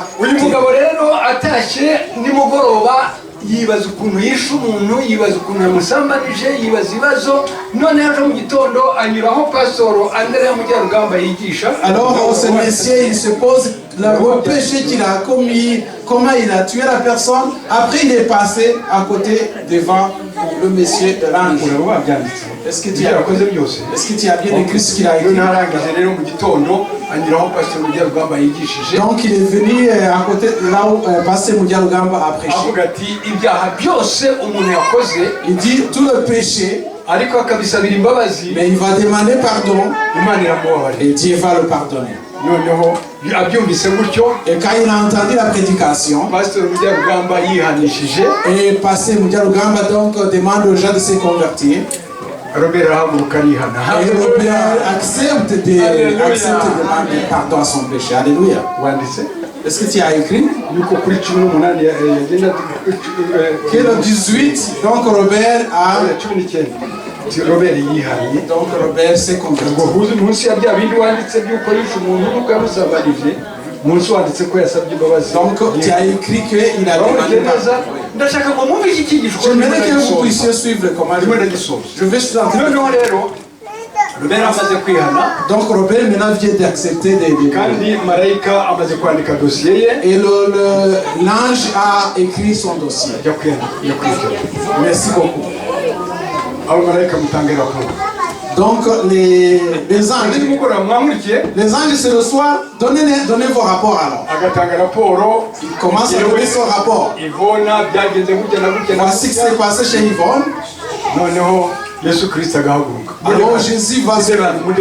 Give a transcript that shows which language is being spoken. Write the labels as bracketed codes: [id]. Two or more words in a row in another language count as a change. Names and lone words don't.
[rw] Uyu mugabo rero atashye nimugoroba, yibaza ukuntu yishe umuntu, yibaza ukuntu yamusambanije, yibaza ibibazo. None ejo mu gitondo anyuraho pasoro Andrea Mubyarugamba yigisha. [fr] Alors ce monsieur il se pose le péché qu'il a commis, comment il a tué la personne. Après il est passé à côté devant le monsieur de l'ange. Est-ce que tu as bien écrit ce qu'il a écrit? [rw] Narangije rero mu gitondo anyuraho pasoro Mubyarugamba yigishije, [fr] Donc il est venu à côté là où pasteur Mubyarugamba a prêché. [rw] avuga ati ibyaha byose umuntu yakoze, [fr] Il dit tout le péché, [rw] ariko akabisabira imbabazi, [fr] mais il va demander pardon [rw] Imana iramubabarira. [fr] et Dieu va le pardonner. [rw] Noneho abyumvise gutyo, [fr] Et quand il a entendu la prédication, [rw] pastor Mubyarugamba yihanishije, [fr] et pasteur Mubyarugamba donc demande aux gens de se convertir, [rw] Robert arahaguruka arihana. [fr] et Robert accepte de demander pardon à son péché. Alléluia. [rw] Wanditse [fr] Est-ce que tu as écrit? [rw] yuko kuri 18 yagenda [fr] Que le 18, donc Robert a... [rw] 19 Robert yihariye. [fr] Donc Robert s'est converti. [rw] ngo huze munsi ya bya bindi wanditse by'uko yishe umuntu nuko yamusabanije munsi wanditse ko yasabye imbabazi. [fr] Donc tu as écrit qu'il a demandé pardon. [rw] ndashaka ngo mwumve iki cyigisho. [fr] J'aimerais que vous puissiez suivre comment je vais chanter. [rw] noneho rero Robert amaze kwihana. [fr] Donc Robert maintenant vient d'accepter des [rw] kandi marayika amaze kwandika dossier ye. [fr] et l'ange a écrit son dossier. Merci beaucoup. [rw] abo marayika mutange raporo. [fr] Donc les anges c'est le soir, donnez vos rapports alors. Il commence à donner son rapport. Voici ce qui s'est passé chez Yvonne. Alors Jésus va se lever.